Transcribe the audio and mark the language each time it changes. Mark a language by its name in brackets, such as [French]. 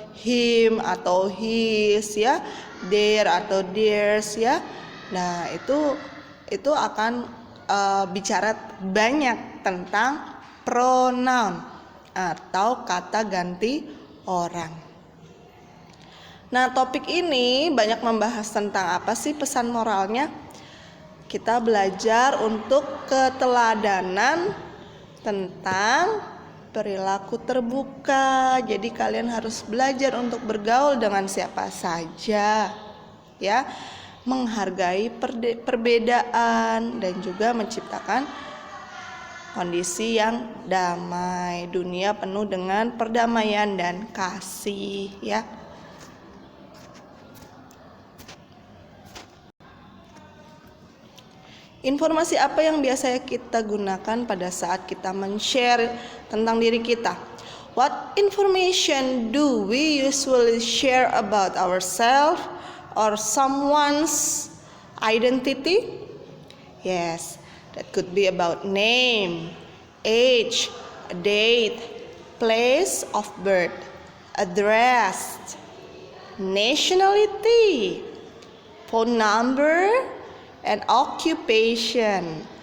[Indonesian] him atau his ya, their atau theirs ya. Nah, itu akan bicara banyak tentang pronoun atau kata ganti orang. Nah, topik ini banyak membahas tentang apa sih pesan moralnya? Kita belajar untuk keteladanan tentang perilaku terbuka. Jadi kalian harus belajar untuk bergaul dengan siapa saja, ya, menghargai perbedaan dan juga menciptakan kondisi yang damai. Dunia penuh dengan perdamaian dan kasih, ya. Informasi apa yang biasanya kita gunakan pada saat kita men-share tentang diri kita? [English] What information do we usually share about ourselves or someone's identity? Yes, that could be about name, age, date, place of birth, address, nationality, phone number, and occupation.